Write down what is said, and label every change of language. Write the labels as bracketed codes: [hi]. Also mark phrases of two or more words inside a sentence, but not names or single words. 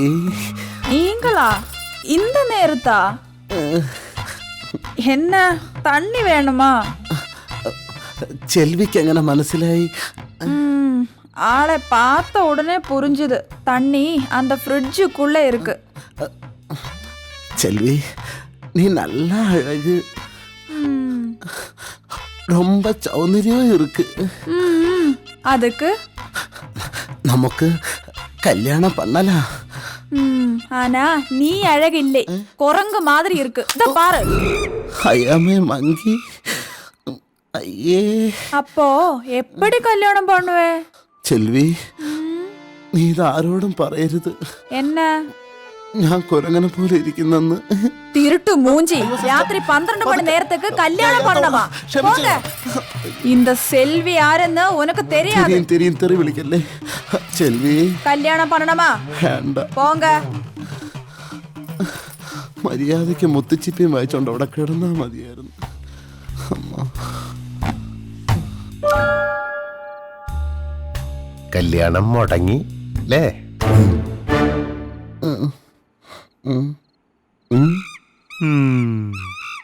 [ta] நீங்களா? இந்த நேரத்தா? என்ன தண்ணி வேணுமா? [ml] ചെൽവിക്ക് എങ്ങനെ മനസ്സിലായി? [ta] ஆளை பார்த்த உடனே புரிஞ்சுது. தண்ணி அந்த ஃப்ரிட்ஜுக்குள்ள இருக்கு. செல்வி, நீ நல்லா அழகு, ரொம்ப சௌந்தரியம் இருக்கு. அதுக்கு നമുക്ക് கல்யாணம் பண்ணலாம். ஆனா நீ அழகில்லை, குரங்கு மாதிரி இருக்கு. இத பாரு. [en] I am a monkey. [ta] ஐயே. அப்போ எப்படி கல்யாணம் பண்ணுவே? செல்வி, [ml] നീ ഇതാരോടും പറയരുത്. എന്നെ ഞാൻ കുരങ്ങനെ പോലെ ഇരിക്കുന്നെന്ന്. [ta] திருட்டு மூஞ்சி ராத்திரி 12 மணி நேரத்தேக்கு கல்யாணம் பண்ணவா போங்க. இந்த செல்வி யாருன்னு உனக்கு தெரியாது. [ml] തെരിയും തെറി വിളിക്കല്ലേ ചെൽവി. [ta] கல்யாணம் பண்ணணுமா? [ml] വേണ്ട. [ta] போங்க. [ml] മര്യാദയ്ക്ക് മുത്തുച്ചിപ്പിയും വായിച്ചോണ്ട് അവിടെ കിടന്നാ മതിയായിരുന്നു. കല്യാണം മുടങ്ങി അല്ലേ? ഉം.